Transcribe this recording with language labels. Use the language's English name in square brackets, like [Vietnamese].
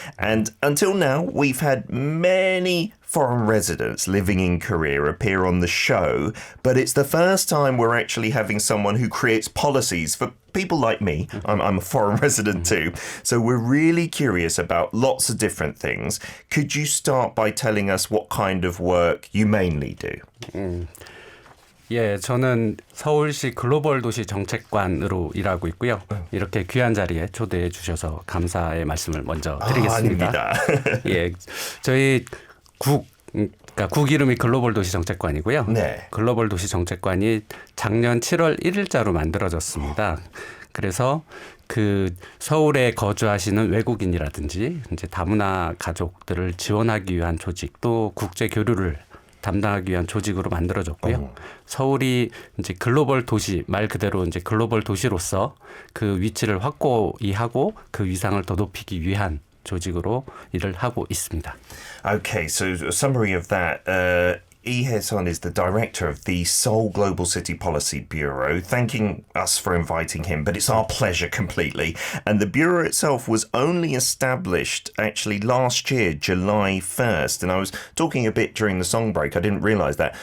[English] And until now, we've had many foreign residents living in Korea appear on the show, but it's the first time we're actually having someone who creates policies for people like me. I'm a foreign resident too, so we're really curious about lots of different things. Could you start by telling us what kind of work you mainly do? [Korean] 예, 저는 서울시 글로벌 도시 정책관으로 일하고 있고요. 이렇게 귀한 자리에 초대해 주셔서 감사의 말씀을 먼저 드리겠습니다. 아닙니다. 예, 저희 국 이름이 글로벌 도시 정책관이고요. 네. 글로벌 도시 정책관이 작년 7월 1일자로 만들어졌습니다. 그래서 그 서울에 거주하시는 외국인이라든지 이제 다문화 가족들을 지원하기 위한 조직, 또 국제 교류를 담당하기 위한 조직으로 만들어졌고요. 서울이 이제 글로벌 도시, 말 그대로 이제 글로벌 도시로서 그 위치를 확고히하고 그 위상을 더 높이기 위한 조직으로 일을 하고 있습니다. [English] Okay, so a summary of that. Lee Hae-sun is the director of the Seoul Global City Policy Bureau, thanking us for inviting him, but it's our pleasure completely. And the Bureau itself was only established actually last year, July 1st. And I was talking a bit during the song break, I didn't realise that.